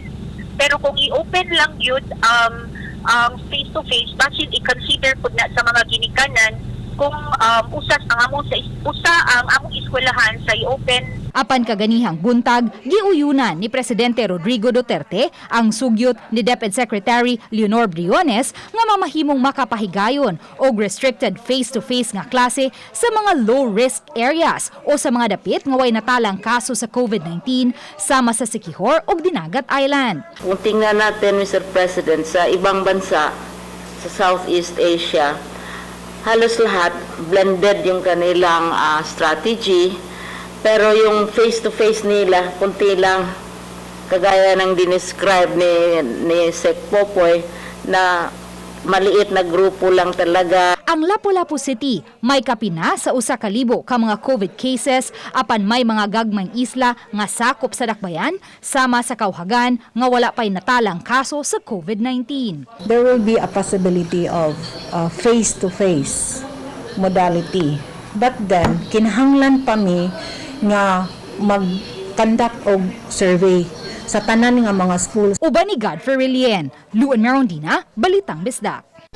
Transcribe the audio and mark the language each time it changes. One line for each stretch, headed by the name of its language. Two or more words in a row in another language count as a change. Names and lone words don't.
Cebuano: Pero kung i-open lang yun
English: face to face,
Cebuano: basin i-consider pud na sa mga ginikanan kung usas ang among eskwelahan sa i-open. Apan kaganihang buntag, giuyunan ni Presidente Rodrigo Duterte ang sugyot ni DepEd Secretary Leonor Briones nga mamahimong makapahigayon og
English: restricted face-to-face
Cebuano: nga klase sa mga
English: low-risk areas
Cebuano: o sa mga dapit nga way natalang kaso sa COVID-19 sama sa Siquijor ug Dinagat Island.
Filipino: Kung tingnan natin, Mr. President, sa ibang bansa sa Southeast Asia, halos lahat blended yung kanilang strategy, pero yung face-to-face nila kunti lang, kagaya ng dinescribe ni Sec Popoy na maliit na grupo lang talaga.
Cebuano: Ang Lapu-lapu City may kapina sa 1,000 ka mga COVID cases apan may mga gagmayng isla nga sakop sa dakbayan sama sa Caohagan nga wala pay natalang kaso sa COVID-19.
English: There will be a possibility of face-to-face modality. But then,
Cebuano: kinahanglan pa mi nga mag-conduct og survey sa tanan nga mga schools. Uban ni Godfrey Relien, Luan Mirundina, Balitang Bisdak.